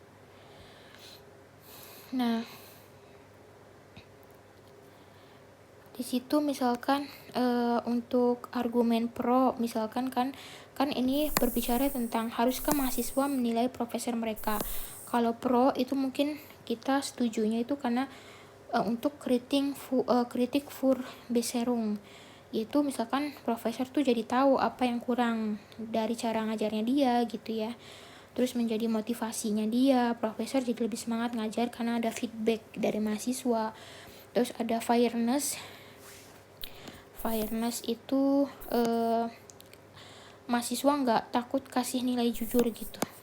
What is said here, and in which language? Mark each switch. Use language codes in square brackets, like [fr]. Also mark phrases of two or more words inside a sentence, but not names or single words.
[id] Nah, di situ misalkan untuk argumen pro, misalkan kan ini berbicara tentang haruskah mahasiswa menilai profesor mereka. Kalau pro itu mungkin kita setujunya itu karena untuk kritik [de] für Besserung, [id] yaitu misalkan profesor tuh jadi tahu apa yang kurang dari cara ngajarnya dia gitu ya. Terus menjadi motivasinya dia, profesor jadi lebih semangat ngajar karena ada feedback dari mahasiswa. Terus ada fairness itu mahasiswa nggak takut kasih nilai jujur gitu.